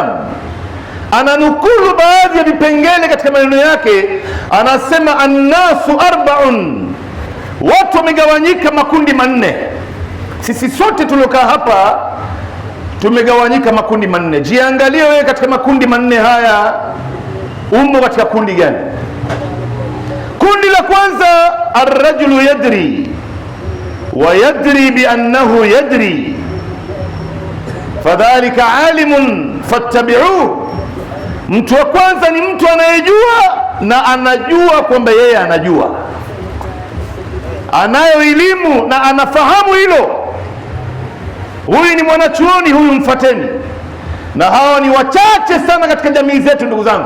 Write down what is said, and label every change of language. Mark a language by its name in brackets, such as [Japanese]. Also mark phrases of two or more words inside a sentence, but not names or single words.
[Swahili] Ananukulu baadhi ya vipengele katika maneno yake, anasema [Arabic] الناس أربعة, [Swahili] watu wamegawanyika makundi manne. Sisi sote tuliokaa hapa tumegawanyika makundi manne. Jiangalie wewe katika makundi manne haya umo katika kundi gani? Kundi la kwanza, [Arabic] الرجل يدري ويدري بأنه يدري فذلك عالم فاتبعوه. [Swahili] Mtu wa kwanza ni mtu anayejua na anajua kwamba yeye anajua, anayo elimu na anafahamu hilo. Huyu ni mwanachuoni, huyu mfateni. Na hawa ni wachache sana katika jamii zetu ndugu zangu.